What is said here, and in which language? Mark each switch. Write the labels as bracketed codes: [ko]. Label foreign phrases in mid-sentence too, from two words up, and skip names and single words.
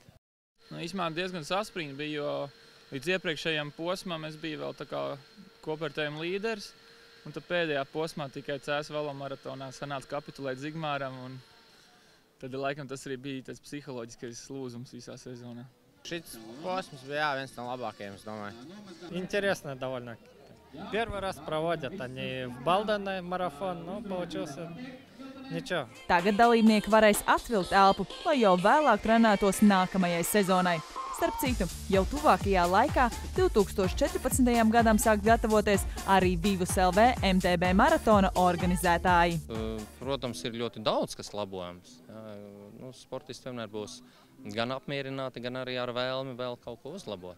[lv] Īsumā diezgan saspringti bija, jo līdz iepriekšējiem posmam es biju vēl tā kā kopvērtējuma līderis, un tad pēdējā posmā tikai CS velomaratonā sanāca kapitulēt Zigmāram, un tad laikam tas arī bija tāds psiholoģiskais lūzums visā sezonā. Šis posms bija viens no labākajiem, es domāju. [ru] Интересно довольно. Первый раз проводят они в Балдоне марафон, но получился ничего. [lv] Tagad dalībnieki varēs atvilkt elpu, lai jau vēlāk trenētos nākamajai sezonai. Starp citu, jau tuvākajā laikā, 2014. gadam sāk gatavoties arī Vivus LV MTB maratona organizētāji. Protams, ir ļoti daudz, kas labojams. Sportisti vienmēr būs gan apmierināti, gan arī ar vēlmi vēl kaut ko uzlabot.